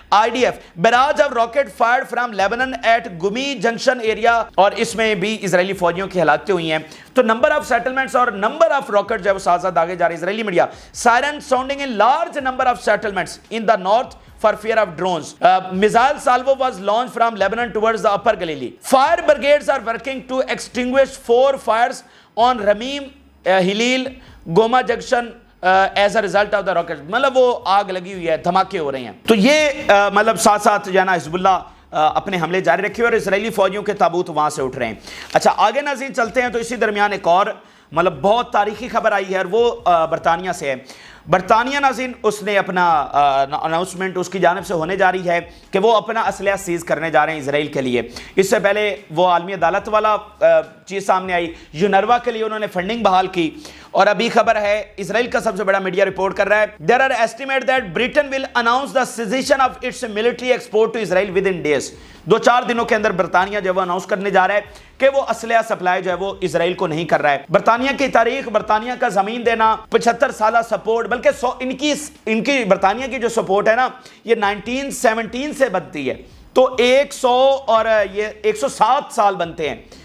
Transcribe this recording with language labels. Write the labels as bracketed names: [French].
[English] I D F barrage of rocket fired from Lebanon at Goma junction area, [Urdu] اور اس میں بھی اسرائیلی فوجیوں کی ہلاکتیں ہوئی ہیں. تو نمبر آف سیٹلمنٹس اور نمبر آف راکٹ جو ہے وہ ساتھ ساتھ آگے جا رہے ہیں. [English] Israeli media siren sounding in large number of settlements in the north for fear of drones. Missile salvo was launched from Lebanon towards the upper Galilee. Fire brigades are working to extinguish 4 fires on Ramim, Hilil, Goma Junction as a result of the rockets. [Urdu] مطلب وہ آگ لگی ہوئی ہے، دھماکے ہو رہے ہیں. تو یہ مطلب ساتھ ساتھ جو ہے نا حزب اللہ اپنے حملے جاری رکھے ہوئے اور اسرائیلی فوجیوں کے تابوت وہاں سے اٹھ رہے ہیں. اچھا آگے ناظرین چلتے ہیں تو اسی درمیان ایک اور مطلب بہت تاریخی خبر آئی ہے، اور وہ برطانیہ سے ہے. برطانیہ ناظرین اس نے اپنا اناؤنسمنٹ اس کی جانب سے ہونے جا رہی ہے کہ وہ اپنا اسلحہ سیز کرنے جا رہے ہیں اسرائیل کے لیے. اس سے پہلے وہ عالمی عدالت والا چیز سامنے آئی, یونروا کے لیے انہوں نے فنڈنگ بحال کی. اور ابھی خبر ہے اسرائیل کا سب سے بڑا میڈیا رپورٹ کر رہا ہے, [English] there are estimates that Britain will announce the cessation of its military export to Israel within days. [Urdu] 2-4 دنوں کے اندر برطانیہ جو ہے وہ اناؤنس کرنے جا رہا ہے کہ وہ اسلحہ سپلائی جو ہے وہ اسرائیل کو نہیں کر رہا ہے. برطانیہ کی تاریخ, برطانیہ کا زمین دینا, 75 سالہ سپورٹ, بلکہ ان کی برطانیہ کی جو سپورٹ ہے نا یہ 1917 سے بنتی ہے, تو 100 اور یہ 107 سال بنتے ہیں.